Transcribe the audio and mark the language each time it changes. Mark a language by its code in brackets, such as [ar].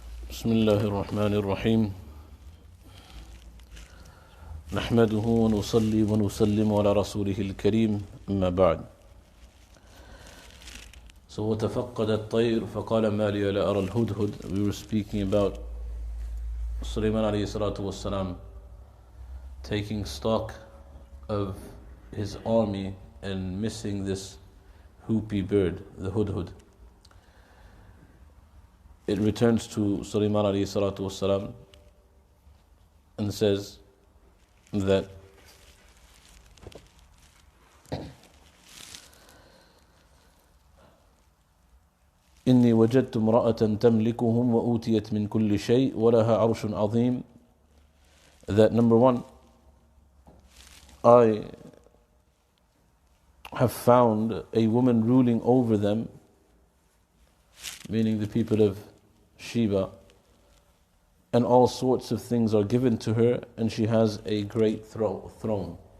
[ar] بسم الله الرحمن الرحيم نحمده ونصلي ونسلم على رسوله الكريم أما بعد. So وتفقد الطير فقال ما لي لا أرى الهدهد. [en] We were speaking about Sulaiman alayhi salatu wassalam taking stock of his army and missing this hoopy bird, the hudhud. It returns to Sulaiman alayhi salatu wassalam and says that [ar] إني وجدت امرأة تملكهم وأوتيت من كل شيء ولها عرش عظيم. [en] That number one, I have found a woman ruling over them, meaning the people of Sheba, and all sorts of things are given to her, and she has a great throne.